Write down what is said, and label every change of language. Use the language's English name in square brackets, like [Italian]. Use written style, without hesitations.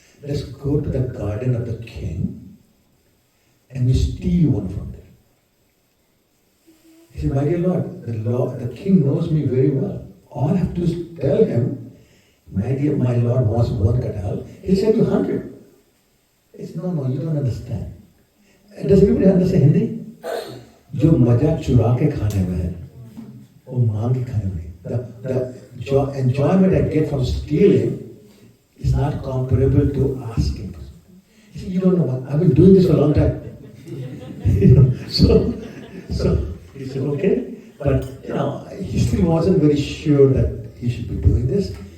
[English] Let's go to the garden of the king and we steal one from there. He said, my dear Lord, the king knows me very well. All I have to do is tell him, my Lord wants one kathal. He said, you 100. He said, no, you don't understand. Does everybody understand Hindi? [Hindi] जो मजा चुरा के खाने में है, वो मांग के खाने में. [English] The enjoyment I get from stealing is not comparable to asking. He said, you don't know what, I've been doing this for a long time. So he said, okay. But he still wasn't very sure that he should be doing this.